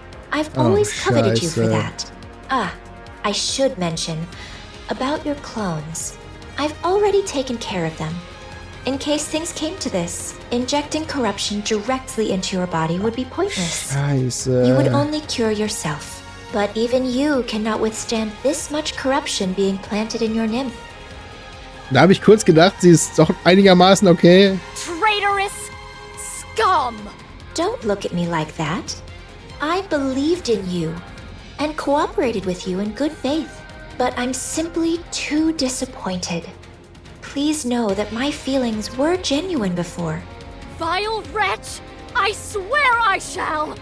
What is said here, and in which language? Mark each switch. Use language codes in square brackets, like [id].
[en] I've always coveted you for that. Ah, I should mention about your clones. I've already taken care of them. In case things came to this, injecting corruption directly into your body would be pointless. [de] Scheiße. [en] You would only cure yourself. But even you cannot withstand this much corruption being planted in your nymph. [de] Da habe ich kurz gedacht, sie ist doch einigermaßen okay. [en] Traitorous scum! Don't look at me like that. I believed in you and cooperated with you in good faith, but I'm simply too disappointed. Please know that my feelings were genuine before. Vile wretch! I swear I shall!